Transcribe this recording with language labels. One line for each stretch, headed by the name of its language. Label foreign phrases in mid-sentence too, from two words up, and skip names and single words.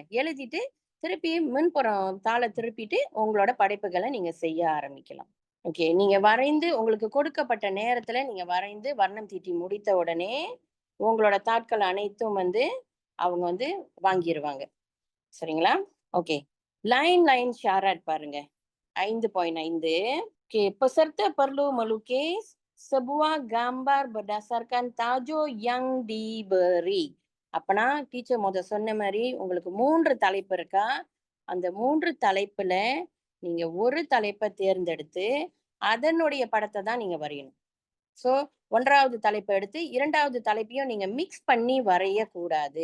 Tamil: எழுதிட்டு, திருப்பி முன்புறம் தாள திருப்பிட்டு, உங்களோட படைப்புகள நீங்க செய்ய ஆரம்பிக்கலாம். ஓகே. நீங்க வரைந்து உங்களுக்கு கொடுக்கப்பட்ட நேரத்துல நீங்க வரைந்து வர்ணம் தீட்டி முடித்த உடனே, உங்களோட தாட்கள் அனைத்தும் வந்து அவங்க வந்து வாங்கிருவாங்க. சரிங்களா? ஓகே. லைன் syarat பாருங்க. 5.5.
Malay: Okey, peserta perlu melukis sebuah gambar berdasarkan tajuk yang diberi.
Tamil: அப்பனா டீச்சர் சொன்ன மாரி உங்களுக்கு 3 தலைப்பு இருக்கா? அந்த 3 தலைப்புல நீங்க ஒரு தலைப்ப தேர்ந்தெடுத்து, அதனுடைய படத்த தான் நீங்க வரையணும். ஸோ 1வது தலைப்ப எடுத்து 2வது தலைப்பையும் நீங்க மிக்ஸ் பண்ணி வரையக்கூடாது.